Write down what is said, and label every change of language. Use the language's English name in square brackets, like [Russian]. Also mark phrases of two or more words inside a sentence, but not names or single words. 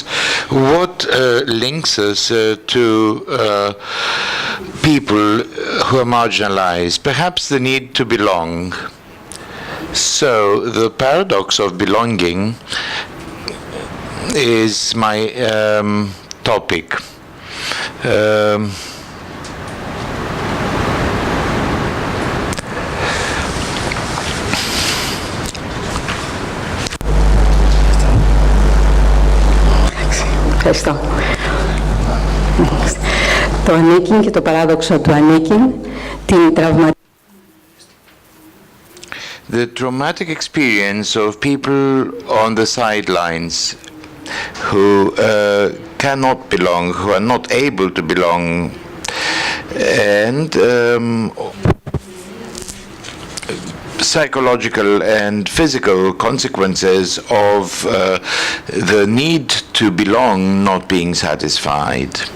[English] What links us to people who are marginalized? Perhaps the need to belong. So the paradox of belonging is my topic. [Greek] Ευχαριστώ. Το ανήκειν και το παράδοξο του ανήκειν, την τραυματική. [English] The traumatic experience of people on the sidelines who cannot belong, who are not able to belong, and psychological and physical consequences of the need to belong not being satisfied.